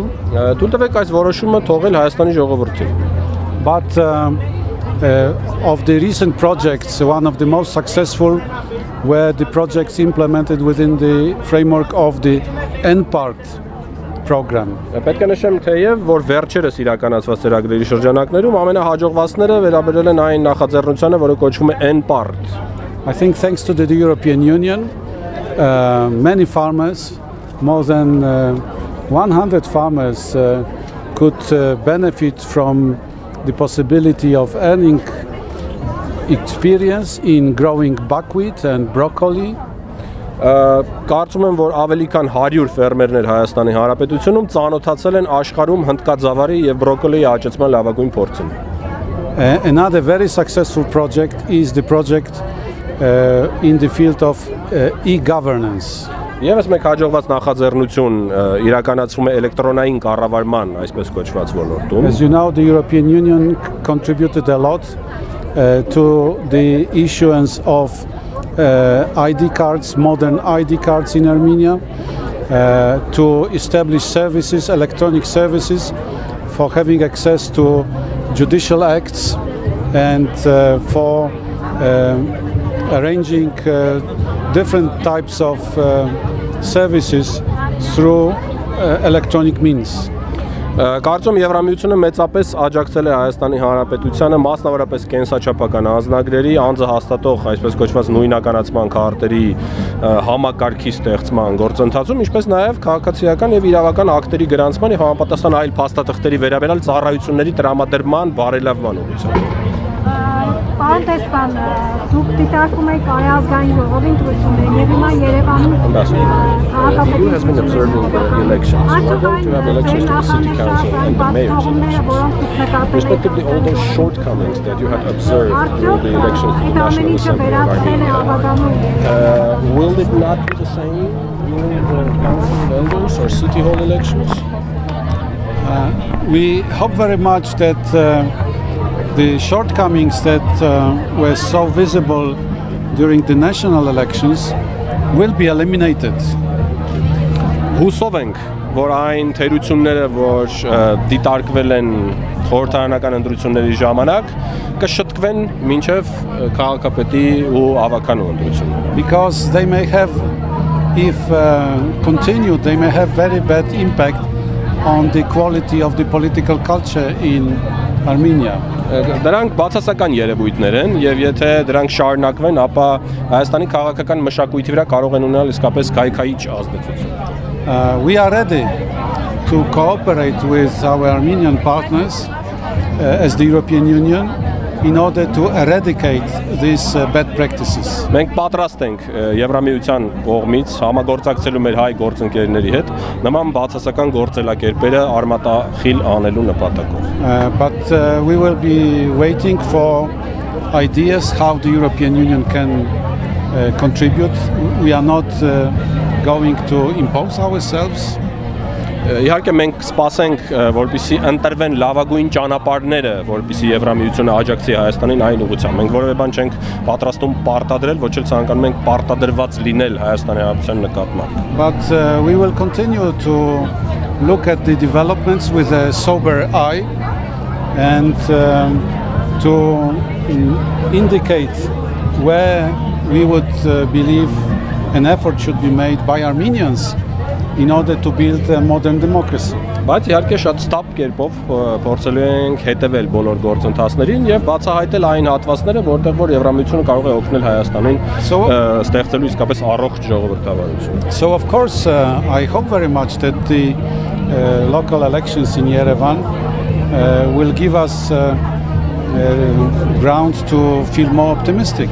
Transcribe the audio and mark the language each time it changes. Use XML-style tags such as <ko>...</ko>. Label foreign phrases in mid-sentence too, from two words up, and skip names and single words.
<hy>Թույլ տվեք այս որոշումը թողել Հայաստանի ժողովրդին։</hy> <en>But of the recent projects, one of the most successful were the projects implemented within the framework of the N-Part program.</en> <hy>Պետք է նշեմ թեև, որ վերջերս իրականացված ծրագրերի շրջանակներում ամենահաջողվածները վերաբերել են այն նախաձեռնությանը, որը կոչվում է N-Part.</hy> <en>I think thanks to the European Union, many farmers, more than 100 farmers could benefit from the possibility of earning experience in growing buckwheat and broccoli.</en> <hy>Կարծում եմ, որ ավելի քան 100 ֆերմերներ Հայաստանի Հանրապետությունում ծանոթացել են աշխարհում հնդկածավալի եւ բրոկոլիի աճեցման լավագույն փորձին։</hy> <en>Another very successful project is the project in the field of e-governance.</en> <hy>Եվս մեկ հաջողված նախաձեռնություն իրականացվում է էլեկտրոնային կառավարման, այսպես կոչված ոլորտում։</hy> <en>As you know, the European Union contributed a lot to the issuance of ID cards, modern ID cards in Armenia, to establish services, electronic services for having access to judicial acts and for arranging different types of services through electronic means.</en> <hy>Կարծում Եվրամիությունը մեծապես աջակցել է Հայաստանի Հանրապետությանը մասնավորապես կենսաչափական անձնագրերի անձը հաստատող, այսպես կոչված նույնականացման քարտերի համակարգի ստեղծման գործընթացում, ինչպես նաև քաղաքացիական եւ իրավական ակտերի գրանցման եւ համապատասխան այլ փաստաթղթերի վերաբերյալ ծառայությունների տրամադրման բարելավման ուղղությամբ։ Պարոն դեսպան, դուք դիտարկում եք ազգային ժողովի ընտրությունները եւ հիմա Երևանում</hy> <en>Who has been observing the elections? We're going to have elections to the city council and the mayors. Respectively, all those shortcomings that you had observed during the elections to the National Assembly of Armenia, will it not be the same during the council of elders or city hall elections? We hope very much that the shortcomings that were so visible during the national elections will be eliminated.</en> <hy>Հուսով ենք, որ այն թերությունները, որ դիտարկվել են խորհրդարանական ընտրությունների ժամանակ, կշտկվեն մինչև քաղաքապետի ու ավականու ընտրությունները։</hy> <en>Because they may have, if continued, they may have very bad impact on the quality of the political culture in Armenia.</en> <hy>Դրանք բացասական երևույթներ են եւ եթե դրանք շարունակվեն, ապա Հայաստանի քաղաքական մշակույթի վրա կարող են ունենալ իսկապես քայքայիչ ազդեցություն։</hy> <en>We are ready to cooperate with our Armenian partners as the European Union in order to eradicate these bad practices.</en> <hy>Մենք պատրաստ ենք Եվրամիության կողմից համագործակցելու մեր հայ գործընկերների հետ նման բացասական գործելակերպերը արմատախիլ անելու նպատակով։</hy> <en>But we will be waiting for ideas how the European Union can contribute. We are not going to impose ourselves.</en> <hy>Իհարկե մենք սպասենք, որպեսզի ընտրվեն լավագույն ճանապարհները, որպեսզի Եվրամիությունը աջակցի Հայաստանին այն ուղղությամբ։ Մենք որևէ բան չենք պատրաստում պարտադրել, ոչ էլ ցանկանում ենք պարտադրված լինել Հայաստանի Հանրապետության նկատմամբ։</hy> <en>But we will continue to look at the developments with a sober eye and to indicate where we would believe an effort should be made by Armenians in order to build a modern democracy.</en> <hy>Բայց իհարկե շատ ստապ կերպով փորձելու ենք հետևել բոլոր գործընթացներին եւ բացահայտել այն հատվածները, որտեղ որ Եվրամիությունը կարող է օգնել Հայաստանին ստեղծելու իսկապես առողջ ժողովրդավարություն։</hy> <en>So of course I hope very much that the local elections in Yerevan will give us ground to feel more optimistic.</en>